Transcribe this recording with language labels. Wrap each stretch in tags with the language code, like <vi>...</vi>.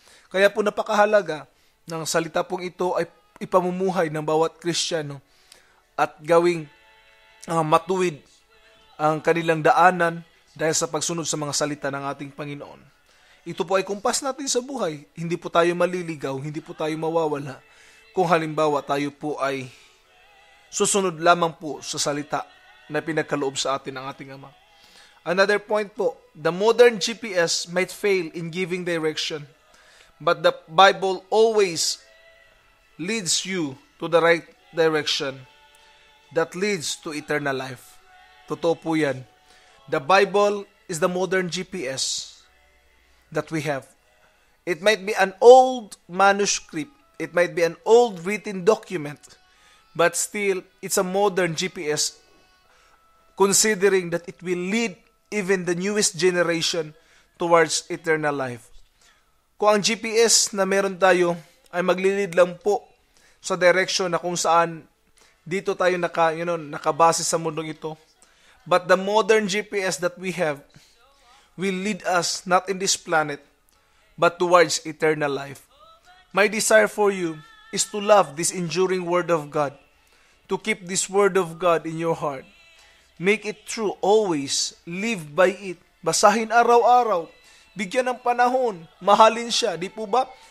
<tl>Kaya po napakahalaga ng salita pong ito ay ipamumuhay ng bawat Kristiyano at gawing matuwid ang kanilang daanan dahil sa pagsunod sa mga salita ng ating Panginoon. Ito po ay kumpas natin sa buhay. Hindi po tayo maliligaw, hindi po tayo mawawala kung halimbawa tayo po ay susunod lamang po sa salita na pinagkaloob sa atin ng ating Ama.</tl> <en>Another point po, the modern GPS might fail in giving direction, but the Bible always leads you to the right direction that leads to eternal life.</en> <tl>Totoo po yan.</tl> <en>The Bible is the modern GPS that we have. It might be an old manuscript. It might be an old written document. But still, it's a modern GPS considering that it will lead even the newest generation towards eternal life.</en> <tl>Kung ang GPS na meron tayo ay maglilid lang po sa direction na kung saan dito tayo nakabase sa mundong ito.</tl> <en>But the modern GPS that we have will lead us not in this planet, but towards eternal life. My desire for you is to love this enduring Word of God, to keep this Word of God in your heart. Make it true always, live by it,</en> <tl>basahin araw-araw, bigyan ng panahon, mahalin siya. Di po ba?</tl>